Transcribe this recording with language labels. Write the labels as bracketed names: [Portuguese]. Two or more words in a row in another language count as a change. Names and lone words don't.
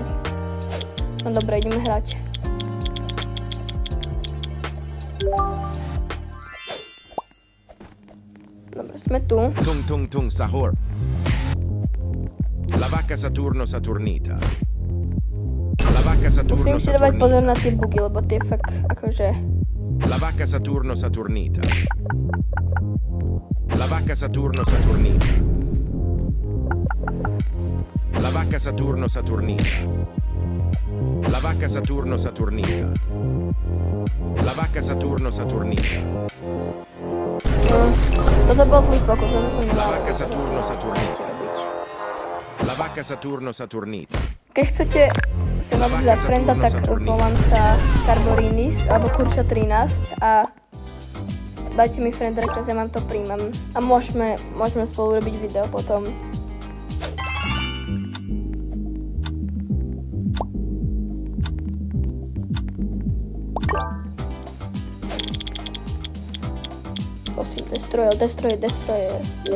[Slovak] No dobre, ideme hrať. Dobre, sme tu. Tung Sahur. [Italian] La vacca Saturno Saturnita. La vacca Saturno [Slovak] Musím si dávať pozor na tie bugy, lebo tie fakt akože... [Italian] La vacca Saturno Saturnita. La vacca Saturno Saturnita. La vacca Saturno Saturnita. La vacca Saturno Saturnita. La vacca Saturno Saturnita. [Slovak] Toto bol zlý pokus, toto som nemal. [Italian] La vacca Saturno Saturnita. La vacca Saturno Saturnita. [Slovak] Keď chcete sa mať za frenda, tak volám sa Scarborinis alebo Kurča 13 a dajte mi [English] friend request, [Slovak] ja vám to príjmem a môžeme spolu robiť video potom. Prosím, destroyer.